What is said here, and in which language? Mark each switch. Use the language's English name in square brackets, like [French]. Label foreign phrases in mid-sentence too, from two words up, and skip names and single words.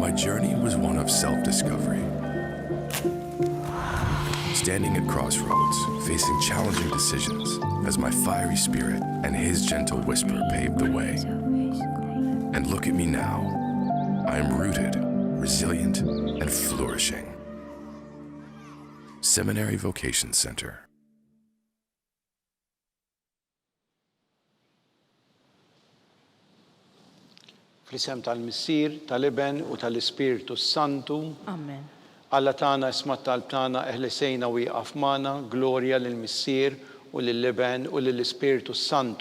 [English] My journey was one of self-discovery. Standing at crossroads, facing challenging decisions, as my fiery spirit and his gentle whisper paved the way. And look at me now. I am rooted, resilient, and flourishing. Seminary Vocation Center. [Maltese] Fl-isem tal-Missier, tal-Iben u tal-Ispirtu Santu, Amen. Alla tagħna isma' talb tagħna eħlisejna wieqaf magħna, glorja lill-Missier u lill-Iben u lill-Ispirtu Santu.